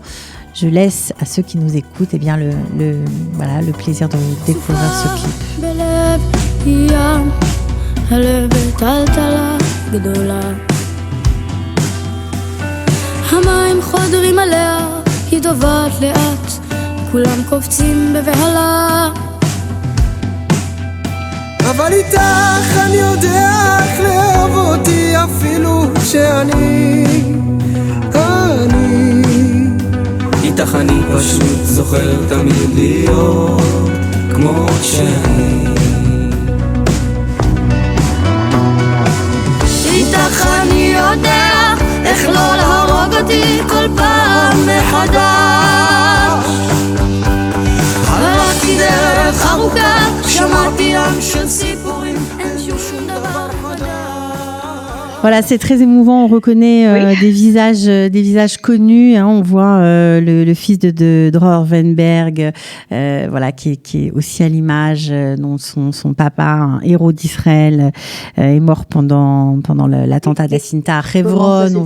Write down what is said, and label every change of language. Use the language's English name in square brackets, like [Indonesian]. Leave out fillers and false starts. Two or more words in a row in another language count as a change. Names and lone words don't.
[French] Je laisse à ceux qui nous écoutent le plaisir de découvrir ce clip. [Hebrew] אבל איתך אני יודע איך לאהוב אותי אפילו שאני איתך אני פשוט זוכר תמיד להיות כמו שאני איתך אני יודע איך לא להרוג אותי כל פעם מחדש הלכתי דרך ארוכה שמעתי עם של סיפורים אין שום דבר חדש. [French] Voilà, c'est très émouvant. On reconnaît des visages connus. Hein. On voit le fils de Dror Weinberg, qui est aussi à l'image, dont son papa, un héros d'Israël, est mort pendant l'attentat d'Assinta à Hebron.